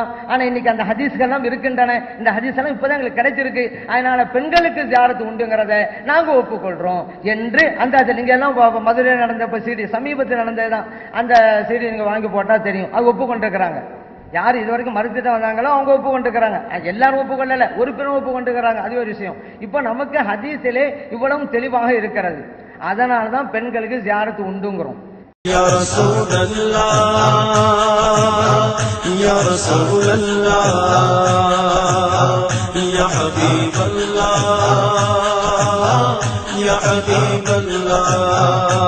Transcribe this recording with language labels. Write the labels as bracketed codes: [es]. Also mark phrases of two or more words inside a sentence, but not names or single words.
[ta] ஆனா இன்னைக்கு அந்த ஹதீஸ்கள்லாம் இருக்கின்றன. இந்த ஹதீஸ் எல்லாம் இப்பதான் எங்களுக்கு கிடைச்சிருக்கு, அதனால பெண்களுக்கு ஜியாரத்து உண்டுங்கிறத நாங்க ஒப்புக்கொள்றோம் என்று அந்த நீங்க எல்லாம் மதுரையில் நடந்த சிடி, சமீபத்தில் நடந்ததுதான், அந்த சிடி நீங்க வாங்கி போட்டா தெரியும், அது ஒப்புக்கொண்டிருக்கிறாங்க. யார் இது வரைக்கும் மறுத்துட்டு வந்தாங்களோ அவங்க ஒப்புக்கொண்டிருக்கிறாங்க. எல்லாரும் ஒப்புக்கொள்ளல, ஒரு பெரும் ஒப்புக்கொண்டிருக்கிறாங்க. அது ஒரு விஷயம். இப்ப நமக்கு ஹதீஸிலே இவ்வளவு தெளிவாக இருக்கிறது. அதனாலதான் பெண்களுக்கு ஜியாரத்து உண்டுங்கிறோம். [ar] يا رسول الله يا رسول الله يا حبيب الله يا حبيب الله